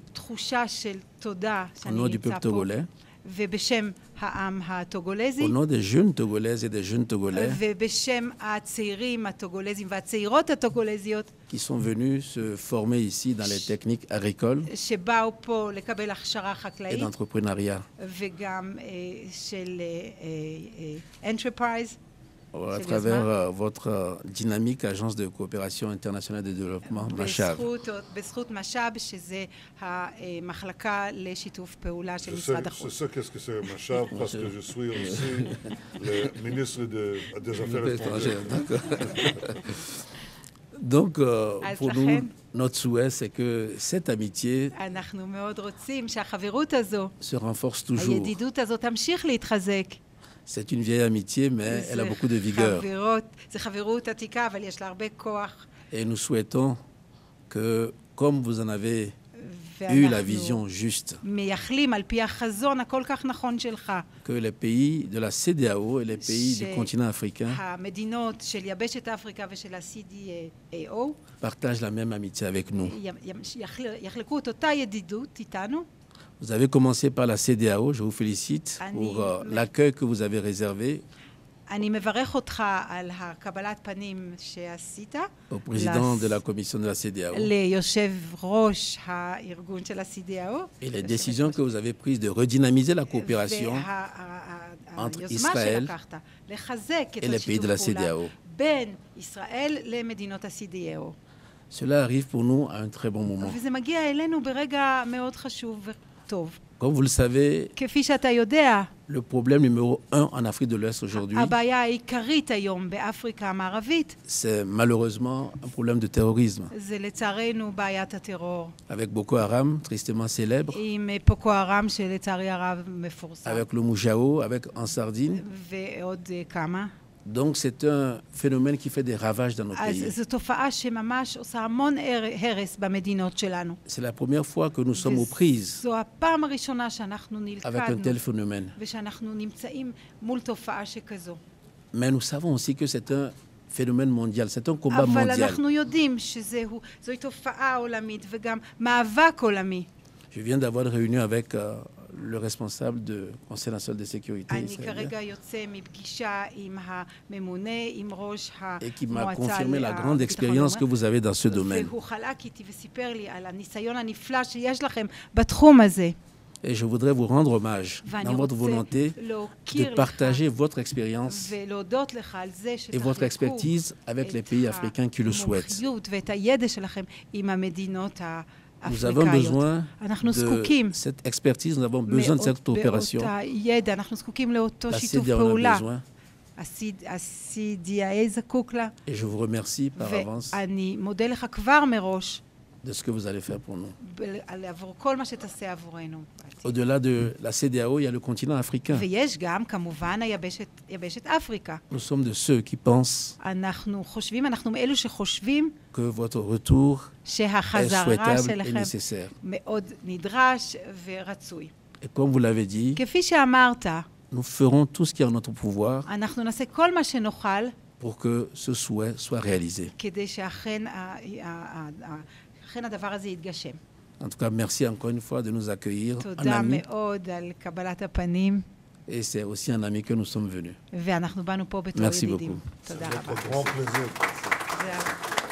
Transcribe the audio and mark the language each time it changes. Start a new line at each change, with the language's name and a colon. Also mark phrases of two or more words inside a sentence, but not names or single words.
Hebrew: תחושה של תודה
French: au
Hebrew: שאני
French: nom du
Hebrew: נמצא
French: peuple
Hebrew: פה,
French: togolais,
Hebrew: ובשם העם הטוגולזי,
French: au nom des jeunes Togolaises et des jeunes Togolais
Hebrew: ובשם הצעירים הטוגולזים והצעירות הטוגולזיות,
French: qui sont venus se former ici dans les techniques agricoles
Hebrew: שבאו פה לקבל הכשרה
French: et
Hebrew: חקלאית,
French: d'entrepreneuriat.
Hebrew: וגם של enterprise,
French: À travers votre dynamique agence de coopération internationale de développement, MACHAV.
Hebrew: בזכות משאב, שזה המחלקה לשיתוף פעולה של
French: Je
Hebrew: משרד
French: sais
Hebrew: החוץ.
French: qu'est-ce que c'est Machav, parce que je suis aussi le ministre des Affaires étrangères. Donc, pour nous,
Hebrew: לכן,
French: notre souhait, c'est que cette amitié
Hebrew: אנחנו מאוד רוצים שהחברות הזו,
French: se renforce toujours.
Hebrew: הידידות הזו תמשיך להתחזק.
French: C'est une vieille amitié, mais elle a beaucoup de vigueur.
Hebrew: זה חברות עתיקה, אבל יש לה הרבה כוח.
French: Et nous souhaitons que, comme vous en avez eu la vision juste,
Hebrew: מייחלים על פי החזון הכל כך נכון שלך.
French: que les pays de la CEDEAO et les pays du continent africain
Hebrew: המדינות של יבשת אפריקה ושל ה-CDAO
French: partagent la même amitié avec nous.
Hebrew: יחלקו את אותה ידידות איתנו.
French: Vous avez commencé par la CEDEAO, je vous félicite pour l'accueil que vous avez réservé
Hebrew: אני מברך אותך על הקבלת פנים שעשית
French: au président de la commission de la CEDEAO
Hebrew: ליושב ראש הארגון של ה-CDAO.
French: et les décisions que vous avez prises de redynamiser la coopération entre Israël
Hebrew: לחזק את
French: et les pays de la
Hebrew: השיתוף פעולה
French: CEDEAO.
Hebrew: בין ישראל למדינות ה-CDAO.
French: Cela arrive pour nous à un très bon moment.
Hebrew: וזה מגיע אלינו ברגע מאוד חשוב וטוב.
French: Comme vous le savez,
Hebrew: כפי שאתה יודע,
French: le problème numéro 1 en Afrique de l'Ouest aujourd'hui,
Hebrew: הבעיה העיקרית היום באפריקה המערבית
French: c'est malheureusement un problème de terrorisme.
Hebrew: זה לצערנו בעיית הטרור.
French: Avec Boko Haram, tristement célèbre,
Hebrew: עם פוקו הרם שלצערי הרב מפורסם.
French: avec le Moujao, avec Ansardine.
Hebrew: ועוד כמה.
French: Donc c'est un phénomène qui fait des ravages dans nos
Hebrew: אז
French: pays.
Hebrew: זו תופעה שממש עושה המון הרס במדינות שלנו.
French: C'est la première fois que nous sommes aux prises
Hebrew: זו הפעם הראשונה שאנחנו
French: avec un
Hebrew: נלכדנו
French: tel phénomène.
Hebrew: ושאנחנו נמצאים מול תופעה שכזו.
French: Mais nous savons aussi que c'est un phénomène mondial, c'est un combat
Hebrew: אבל
French: mondial.
Hebrew: אנחנו יודעים שזוהי תופעה עולמית וגם מאבק עולמי.
French: Je viens d'avoir une réunion avec le responsable du Conseil national de sécurité
Hebrew: אני
French: israélien
Hebrew: כרגע יוצא מפגישה עם הממונה, עם ראש
French: et qui m'a
Hebrew: המועצה
French: confirmé la grande
Hebrew: לביטחון
French: expérience que
Hebrew: לאומי.
French: vous avez dans ce domaine.
Hebrew: והוא חלק איתי וסיפר לי על הניסיון הנפלא שיש לכם בתחום הזה.
French: Et je voudrais vous rendre hommage
Hebrew: ואני
French: dans votre
Hebrew: רוצה
French: volonté de
Hebrew: להוקיר לך
French: partager votre expérience
Hebrew: ולהודות לך על זה
French: et votre
Hebrew: שתחלקו
French: expertise avec les pays africains qui le souhaitent.
Hebrew: המומחיות ואת הידע שלכם עם המדינות
French: Nous avons
Hebrew: האפריקאיות.
French: besoin
Hebrew: אנחנו
French: de
Hebrew: זקוקים
French: cette expertise, nous avons besoin de cette opération.
Hebrew: באותה ידע, אנחנו זקוקים לאותו
French: La
Hebrew: שיתוף
French: CEDEAO en a
Hebrew: פעולה.
French: besoin.
Hebrew: ה-CDA זקוק לה,
French: Et je vous remercie par avance
Hebrew: ואני מודה לך כבר מראש
French: de ce que vous allez faire pour nous.
Hebrew: עבור כל מה שתעשה עבורנו.
French: Au-delà de la CEDEAO, il y a le continent africain.
Hebrew: ויש גם, כמובן, יבשת אפריקה.
French: Nous sommes de ceux qui pensent
Hebrew: אנחנו מאלו שחושבים
French: que votre retour est
Hebrew: שהחזרה
French: souhaitable et
Hebrew: שלכם
French: nécessaire.
Hebrew: מאוד נדרש ורצוי.
French: Et comme vous l'avez dit,
Hebrew: כפי שאמרת,
French: nous ferons tout ce qui est en notre pouvoir
Hebrew: אנחנו נעשה כל מה שנוכל
French: pour que ce souhait soit réalisé.
Hebrew: כדי שאכן הדבר הזה יתגשם.
French: En tout cas, merci encore une fois de nous accueillir en
Hebrew: תודה
French: ami.
Hebrew: מאוד על קבלת הפנים,
French: Et c'est aussi en ami que nous sommes venus.
Hebrew: ואנחנו באנו פה בתור
French: Merci
Hebrew: ידידים.
French: beaucoup.
Hebrew: תודה
French: Notre
Hebrew: רבה.
French: grand plaisir.
Hebrew: זה